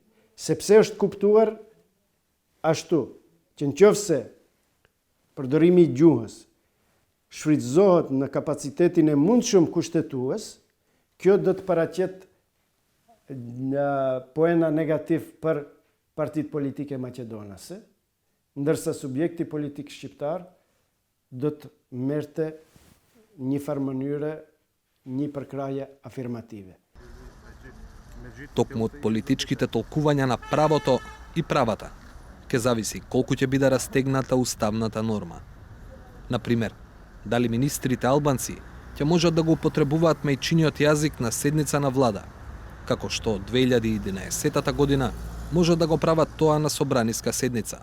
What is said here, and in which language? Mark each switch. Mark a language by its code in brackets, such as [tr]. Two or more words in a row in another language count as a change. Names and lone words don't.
[sq] Sepse është kuptuar ashtu që nëse përdorimi i gjuhës shfrytëzohet në kapacitetin e mundshëm kushtetues, kjo do të paraqet poena negativ për partitë politike maqedonase, ndërsa subjekti politik shqiptar do të merrte një farë mënyre një përkraje afirmative. [mk] Токму од политичките толкувања на правото и правата ќе зависи колку ќе биде растегната уставната норма. Например, дали министрите албанци ќе можат да го употребуваат мајчиниот јазик на седница на влада, како што од 2011 година може да го прават тоа на собраниска седница.